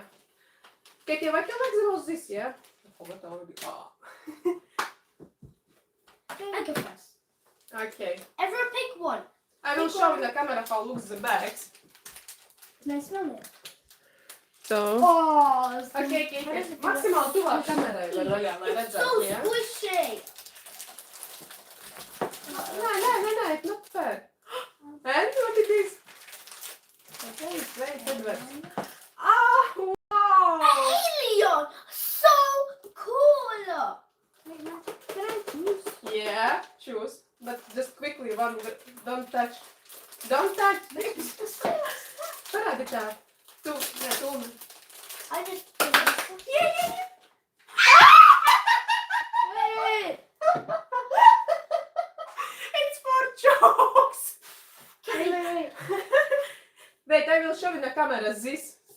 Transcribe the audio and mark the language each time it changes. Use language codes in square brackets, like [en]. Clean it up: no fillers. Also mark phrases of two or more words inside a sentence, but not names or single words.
[en] Katie, what you like the most this, yeah? I forgot already. Oh. I go first. Okay. Everyone pick one. I will show in the camera how looks the bags. Can I smell it? So. Oh, it's Okay, Katie. [lv] Maksimāli tuvāk kamerai var vaļā, lai [en] It's so [lv] redzētu, jā? [en] squishy. Nē, it's not fair. And what it is? Okay, wait, Edward. Ah, wow! Alien. So cool. Can I choose? Yeah, choose. But just quickly, don't touch. Don't touch this. [lv] Parādi tā. Tu. [en] I just. Yeah. Wait. It's for jokes. Wait. Wait, I will show in the camera this.